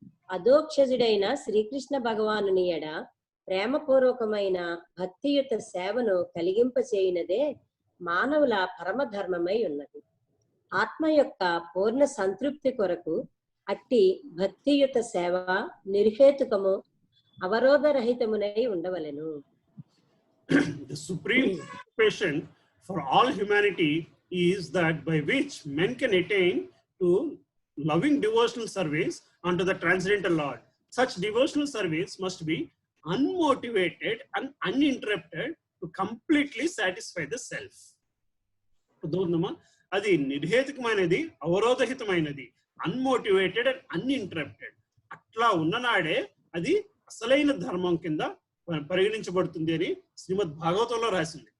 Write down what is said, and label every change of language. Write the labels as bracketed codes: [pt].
[te] అధోక్షజుడైన శ్రీకృష్ణ భగవానుని ఎడ ప్రేమపూర్వకమైన భక్తియుత సేవను కలిగింపచేయునదే మానవుల పరమధర్మమై ఉన్నది. ఆత్మ యొక్క పూర్ణ సంతృప్తి కొరకు అట్టి భక్తియుత సేవ నిర్హేతుకము అవరోధరహితమునై ఉండవలెను. [en] The supreme occupation for all humanity is that by which men can attain to loving devotional service unto the transcendental Lord. Such devotional service must be unmotivated and uninterrupted to completely satisfy the self. [te] అది నిర్హేతుకమైనది, అవరోధహితమైనది, [en] Unmotivated and uninterrupted. [te] అట్లా ఉన్ననాడే అది అసలైన ధర్మం కింద పరిగణించబడుతుంది అని శ్రీమద్ భాగవతంలో రాసింది.